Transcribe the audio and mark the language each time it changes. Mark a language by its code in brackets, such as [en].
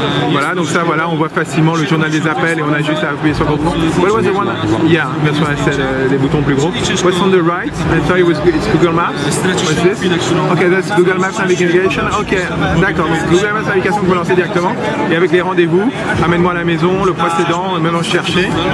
[fr] Voilà, donc ça voilà, on voit facilement le journal des appels et on a juste à appuyer sur le bouton. [en] What was the one? Yeah, that's what I said. [fr] Les boutons plus gros. [en] What's on the right? I thought it's Google Maps. What's this? Okay, that's Google Maps Navigation. [fr] Ok, d'accord. Donc Google Maps Navigation que vous lancez directement et avec les rendez-vous, amène-moi à la maison, le précédent, maintenant chercher.